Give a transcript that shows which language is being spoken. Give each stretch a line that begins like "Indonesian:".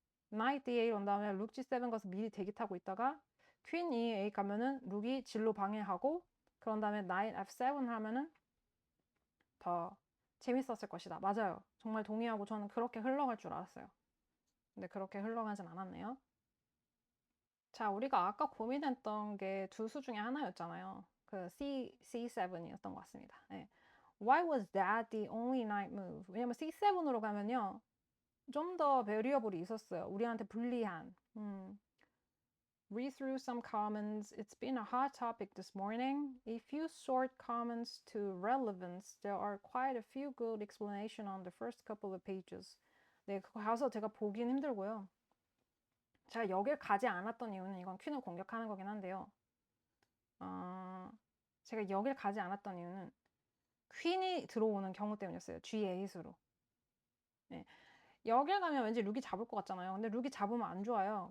Korean: 나이트 D8 온 다음에 룩 G7 가서 미리 대기 타고 있다가 퀸 E8 가면은 룩이 진로 방해하고, 그런 다음에 나이트 F7 하면은 더 재밌었을 것이다. 맞아요. 정말 동의하고 저는 그렇게 흘러갈 줄 알았어요. 근데 그렇게 흘러가진 않았네요. 자, 우리가 아까 고민했던 게 두 수 중에 하나였잖아요. 그 C7이었던 것 같습니다. 네.
English: Why was that the only knight move?
Korean: 왜냐면 C7으로 가면요, 좀 더 베리어블이 있었어요. 우리한테 불리한.
English: Read through some comments. It's been a hot topic this morning. If you sort comments to relevance, there are quite a few good explanation on the first couple of pages.
Korean: 네, 그거 가서 제가 보긴 힘들고요. 제가 여길 가지 않았던 이유는 이건 퀸을 공격하는 거긴 한데요. 제가 여길 가지 않았던 이유는 퀸이 들어오는 경우 때문이었어요. G8으로. 네. 여길 가면 왠지 룩이 잡을 것 같잖아요. 근데 룩이 잡으면 안 좋아요.